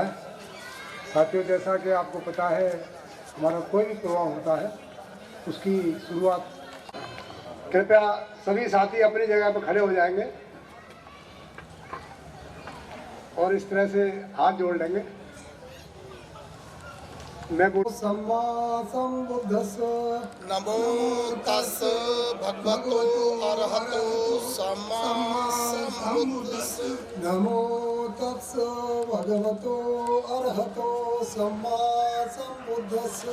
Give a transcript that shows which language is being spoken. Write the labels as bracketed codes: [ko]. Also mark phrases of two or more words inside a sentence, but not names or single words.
[hi] साथियों, जैसा कि आपको पता है हमारा कोई भी प्रोग्राम होता है उसकी शुरुआत, कृपया सभी साथी अपनी जगह पर खड़े हो जाएंगे और इस तरह से हाथ जोड़ लेंगे। मैं [pi] सम्मा सम्बुद्धस्स नमो तस् भगवतो अरहतो सम्मा सम्बुद्धस्स नमो तस् भगवतो अरहतो सम्मा सम्बुद्धस्स